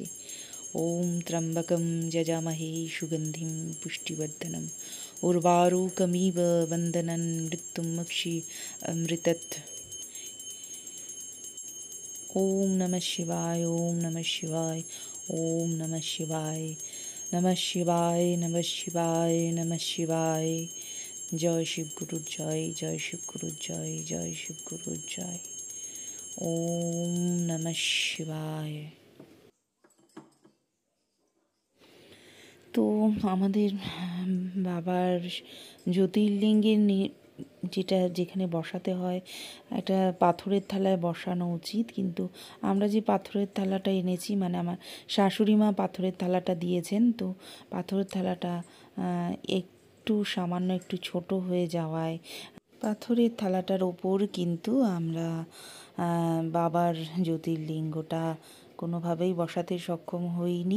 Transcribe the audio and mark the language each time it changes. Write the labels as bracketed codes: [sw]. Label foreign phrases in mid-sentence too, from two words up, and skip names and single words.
[sa] ওম ত্র্যম্বকম যজামহে সুগন্ধিম পুষ্টিবর্ধনম উর্বারুকমিব বন্দনন মৃত্যুমক্ষি অমৃতৎ। ওম নমঃ শিবায়, ওম নমঃ শিবায়, ওম নমঃ শিবায়, নমঃ শিবায়, নমঃ শিবায়, নমঃ শিবায়। [bn] জয় শিবগুরুর জয়, জয় শিবগুরুর জয়, জয় শিবগুরুর জয়। [sa] ওম নমঃ শিবায়। [bn] তো আমাদের বাবার জ্যোতির্লিঙ্গের যেখানে বসাতে হয়, একটা পাথরের থালায় বসানো উচিত, কিন্তু আমরা যে পাথরের থালাটা এনেছি, মানে আমার শাশুড়ি মা পাথরের থালাটা দিয়েছেন, তো পাথরের থালাটা একটু সামান্য একটু ছোট হয়ে যাওয়ায় পাথরের থালাটার ওপর কিন্তু আমরা বাবার জ্যোতির্লিঙ্গটা কোনোভাবেই বসাতে সক্ষম হইনি।